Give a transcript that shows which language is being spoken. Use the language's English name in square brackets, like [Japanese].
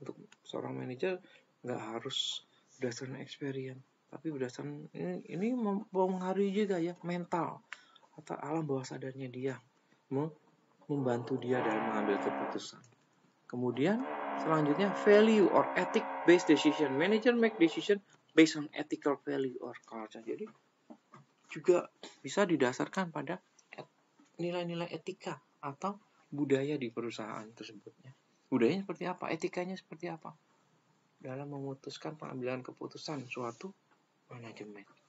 [Indonesian] Untuk seorang manajer nggak harus berdasarkan experience, tapi berdasarkan ini mempengaruhi juga ya mental atau alam bawah sadarnya dia, membantu dia dalam mengambil keputusan. Kemudian selanjutnya [English] value or ethic based decision. Manager make decision based on ethical value or culture. [Indonesian] Jadi juga bisa didasarkan pada nilai-nilai etika atau budaya di perusahaan tersebutnya. Budayanya seperti apa? Etikanya seperti apa? Dalam memutuskan pengambilan keputusan suatu manajemen.